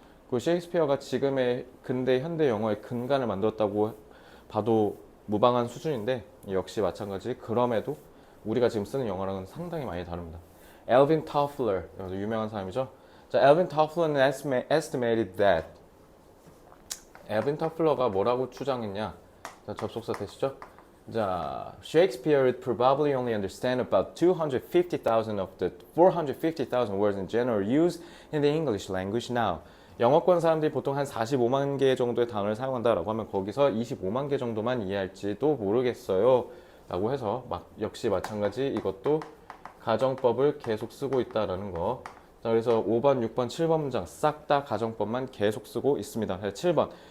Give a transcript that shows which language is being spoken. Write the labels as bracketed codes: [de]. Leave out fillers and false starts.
[ko] 그 셰익스피어가 지금의 근대 현대 영어의 근간을 만들었다고 봐도 무방한 수준인데 역시 마찬가지. 그럼에도 우리가 지금 쓰는 영어랑은 상당히 많이 다릅니다. 엘빈 터플러, 유명한 사람이죠. 자, 엘빈 터플러는 [en] estimated that. [ko] 엘빈 터플러가 뭐라고 추정했냐? 자, 접속사 되시죠? [en] 자, Shakespeare would probably only understand about 250,000 of the 450,000 words in general use in the English language now. [ko] 영어권 사람들이 보통 한 45만 개 정도의 단어를 사용한다라고 하면 거기서 25만 개 정도만 이해할지도 모르겠어요. 라고 해서 역시 마찬가지 이것도 가정법을 계속 쓰고 있다라는 거. 자, 그래서 5번, 6번, 7번 문장 싹 다 가정법만 계속 쓰고 있습니다. 7번.